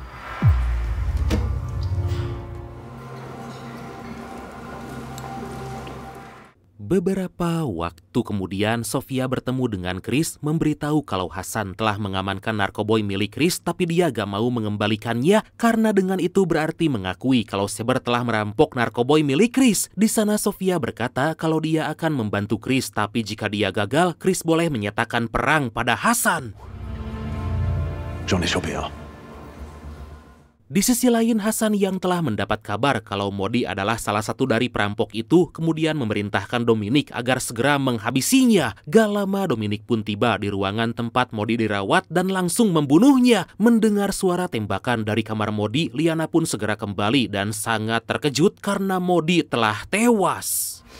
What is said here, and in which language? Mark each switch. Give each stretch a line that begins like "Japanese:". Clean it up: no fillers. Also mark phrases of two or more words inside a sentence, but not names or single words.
Indonesian: Beberapa waktu kemudian, Sofia bertemu dengan Chris memberitahu kalau Hasan telah mengamankan narkoboy milik Chris, tapi dia gak mau mengembalikannya karena dengan itu berarti mengakui kalau Saber telah merampok narkoboy milik Chris. Di sana Sofia berkata kalau dia akan membantu Chris, tapi jika dia gagal, Chris boleh menyatakan perang pada Hasan.
French: J'en ai chopé un.
Indonesian: Di sisi lain, Hasan yang telah mendapat kabar kalau Modi adalah salah satu dari perampok itu, kemudian memerintahkan Dominic agar segera menghabisinya. Gak lama Dominic pun tiba di ruangan tempat Modi dirawat dan langsung membunuhnya. Mendengar suara tembakan dari kamar Modi, Liana pun segera kembali dan sangat terkejut karena Modi telah tewas.